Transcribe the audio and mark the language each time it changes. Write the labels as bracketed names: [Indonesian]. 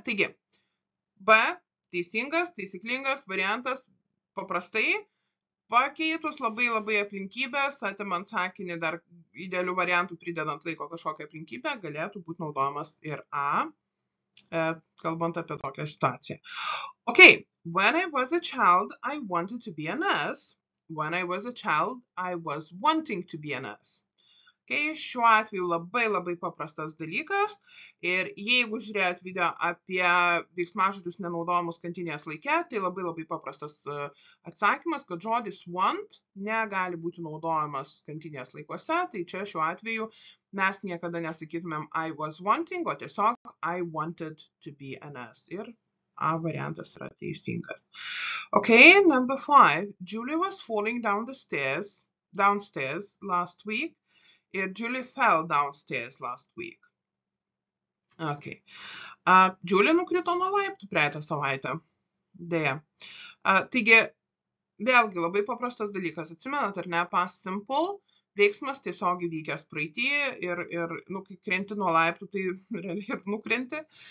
[Lithuanian] Taigi, B, taisyklingas variantas paprastai pakeitus labai aplinkybės, atimant sakinį dar idealių variantų pridedant laiko kažkokią aplinkybę, galėtų būti naudojamas ir A, kalbant apie tokią situaciją. [English] Okay, when I was a child, I wanted to be a nurse. When I was a child, I was wanting to be a nurse. [Lithuanian] Okay, šiuo atveju labai paprastas dalykas ir jeigu žiūrėt video apie veiksmažodžius nenaudojamus kantinės laike, tai labai paprastas atsakymas, kad žodis want negali būti naudojamas kantinės laikuose, tai čia šiuo atveju mes niekada nesakytumėm [English] I was wanting, [Lithuanian] o tiesiog [English] I wanted to be a nurse. [Lithuanian] Ir A variantas yra teisingas. [English] Okay, number 5. Julie was falling downstairs last week. [Lithuanian] Ir [English] Julie fell downstairs last week. Okay. [Lithuanian] Julie nukrito nuo laiptų praeitą savaitę. Deja. Taigi, vėlgi labai paprastas dalykas. Atsimenat, ar ne, past simple, veiksmas tiesiog įvykęs praeitį ir kai krenti nuo laiptų, tai realiai ir nukrenti.